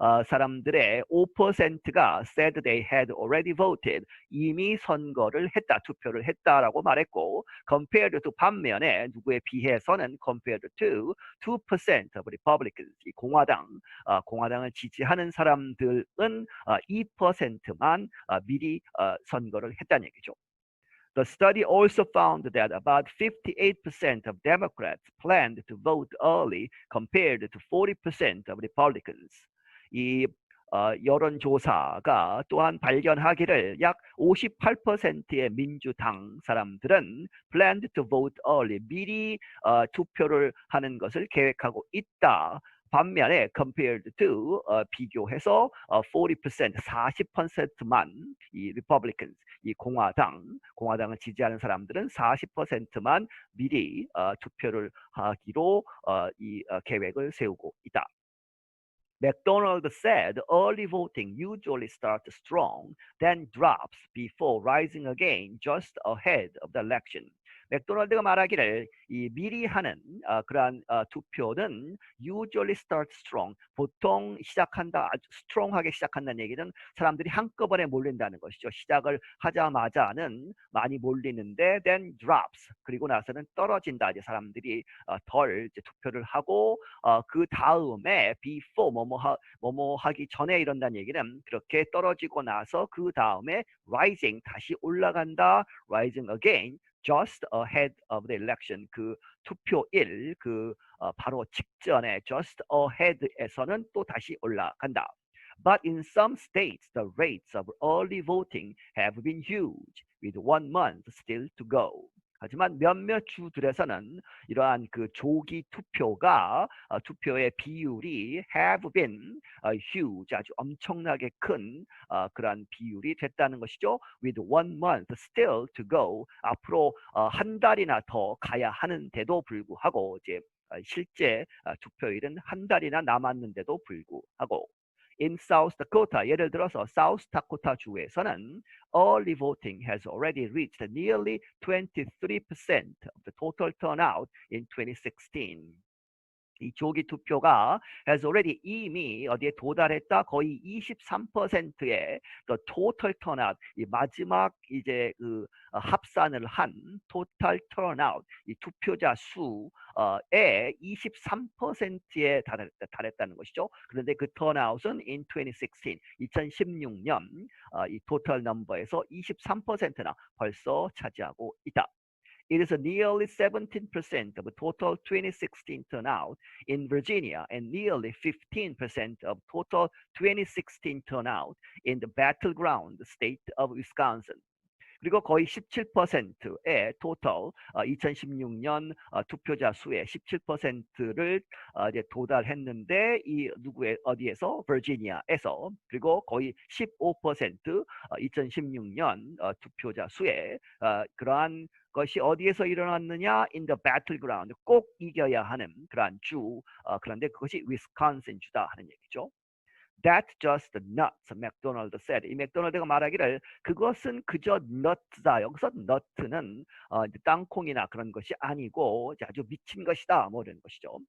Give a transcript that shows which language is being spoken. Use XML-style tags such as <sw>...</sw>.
<ko>사람들의 5%가</ko> <en>said they had already voted</en> <ko>이미 선거를 했다 투표를 했다라고 말했고 compared to 반면에 누구에 비해서는</ko> <en>compared to 2% of Republicans</en> <ko>이 공화당을 지지하는 사람들은 2%만 미리 선거를 했다는 얘기죠.</ko> <en>The study also found that about 58% of Democrats planned to vote early compared to 40% of Republicans.</en> <ko>이 여론조사가 또한 발견하기를 약 58%의 민주당 사람들은</ko> <en>planned to vote early</en> <ko>미리 투표를 하는 것을 계획하고 있다. 반면에 compared to 비교해서 40% 40%만 이 Republicans 이 공화당을 지지하는 사람들은 40%만 미리 투표를 하기로 이 계획을 세우고 있다.</ko> <en>McDonald said early voting usually starts strong, then drops before rising again just ahead of the election.</en> <ko>맥도날드가 말하기를 이 미리 하는 그러한 투표는</ko> <en>usually start strong</en> <ko>보통 시작한다 아주 strong하게 시작한다는 얘기는 사람들이 한꺼번에 몰린다는 것이죠. 시작을 하자마자는 많이 몰리는데</ko> <en>then drops</en> <ko>그리고 나서는 떨어진다. 이제 사람들이 덜 이제 투표를 하고 그 다음에 before 뭐뭐 하기 전에 이런다는 얘기는 그렇게 떨어지고 나서 그 다음에 rising 다시 올라간다.</ko> <en>rising again just ahead of the election</en> <ko>그 투표일 그 바로 직전에 just ahead에서는 또 다시 올라간다.</ko> <en>But in some states, the rates of early voting have been huge, with 1 month still to go.</en> <ko>하지만 몇몇 주들에서는 이러한 그 조기 투표가 투표의 비율이</ko> <en>have been huge,</en> <ko>아주 엄청나게 큰 그러한 비율이 됐다는 것이죠.</ko> <en>With 1 month still to go,</en> <ko>앞으로 한 달이나 더 가야 하는데도 불구하고 이제 실제 투표일은 한 달이나 남았는데도 불구하고</ko> <en>In South Dakota,</en> <ko>예를 들어서</ko> <en>South Dakota 주에서는 early voting has already reached nearly 23% of the total turnout in 2016.</en> <ko>이 조기 투표가 has already 이미 어디에 도달했다 거의 23%의 the total turnout 이 마지막 이제 그 합산을 한 total turnout 이 투표자 수의 23%에 달했다는 것이죠. 그런데 그 turnout은 in 2016 2016년 이 total number에서 23%나 벌써 차지하고 있다.</ko> <en>It is nearly 17% of total 2016 turnout in Virginia and nearly 15% of total 2016 turnout in the battleground state of Wisconsin.</en> <ko>그리고 거의 17%의 total 2016년 투표자 수의 17%를 이제 도달했는데 이 누구의 어디에서 버지니아에서 그리고 거의 15% 2016년 투표자 수의 그러한 것이 어디에서 일어났느냐?</ko> <en>In the battleground.</en> <ko>꼭 이겨야 하는 그러한 주. 그런데 그것이 위스콘신 주다 하는 얘기죠.</ko> <en>That's just nuts, 맥도날드 said.</en> <ko>이 맥도날드가 말하기를 그것은 그저 nut다. 여기서 nut는 땅콩이나 그런 것이 아니고 아주 미친 것이다. 뭐 이런 것이죠.</ko>